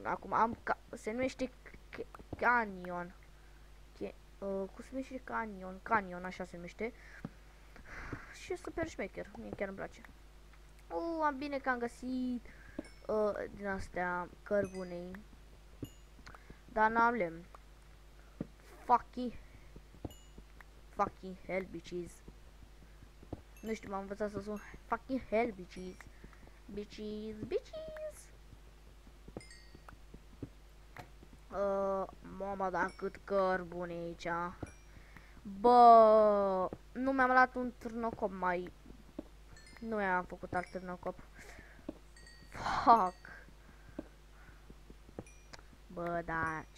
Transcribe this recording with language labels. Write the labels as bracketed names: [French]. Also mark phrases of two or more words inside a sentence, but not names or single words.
[Romanian] Acum am se numește Canyon. Cum se numește Canyon, așa se numește. Și e super șmecher. Mie chiar îmi place. Am bine că am găsit din astea cărbunei. Dar n-am lemn. [English] Fucking hell, bitches. [Romanian] Nu știu, m-am învățat să sun [English] fucking hell, bitches. Bitches. [Romanian] Mama, da, cât cărbune aici. Bă, nu mi-am luat un târnocop mai... Nu mi-am făcut alt târnocop. Fuck. Bă, da, ce...